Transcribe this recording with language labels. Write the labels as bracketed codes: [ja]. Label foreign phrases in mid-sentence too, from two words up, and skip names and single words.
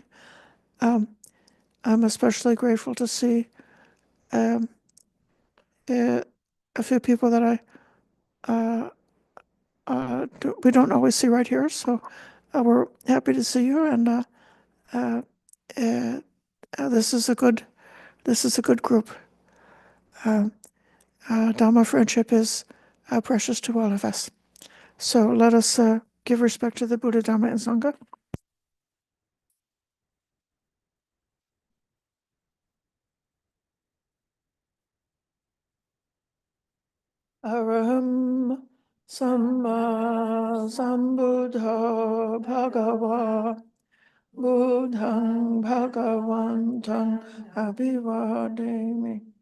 [en] I'm especially grateful to see um, a few people that we don't always see right here, so we're happy to see you, and this is a good group. Dhamma friendship is precious to all of us. So let us give respect to the Buddha, Dhamma, and Sangha. [pi] Araham Samma Sambuddha Bhagava Buddhang Bhagavantam Abhivademi